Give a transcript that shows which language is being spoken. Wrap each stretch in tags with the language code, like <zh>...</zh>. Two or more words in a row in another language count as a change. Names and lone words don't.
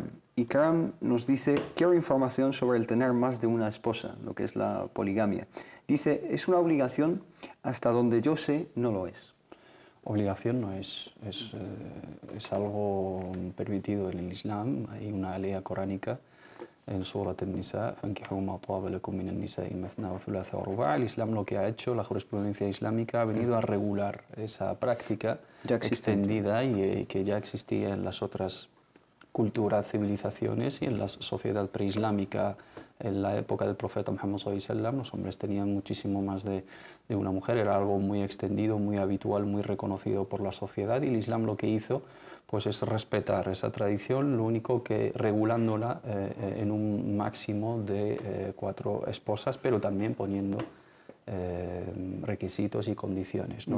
<es>Ikram nos dice: quiero información sobre el tener más de una esposa, lo que es la poligamia. Dice: ¿es una obligación? Hasta donde yo sé, no lo es. Obligación no es algo permitido en el Islam. Hay una ley coránica en Surat an-Nisa,</es> <ar>فَانْكِحُوا مَا طَابَ لَكُم مِّنَ النِّسَاءِ مَثْنَىٰ وَثُلَاثَ وَرُبَاعَ.</ar> <es>El Islam lo que ha hecho, la jurisprudencia islámica, ha venido a regular esa práctica extendida y que ya existía en las otras culturas, civilizaciones y en la sociedad preislámica. En la época del profeta Muhammad</es> <ar>صلى الله عليه وسلم,</ar> <es>los hombres tenían muchísimo más de una mujer, era algo muy extendido, muy habitual, muy reconocido por la sociedad, y el Islam lo que hizo pues es respetar esa tradición, lo único que regulándola en un máximo de 4 esposas, pero también poniendo requisitos y condiciones, ¿no?</es>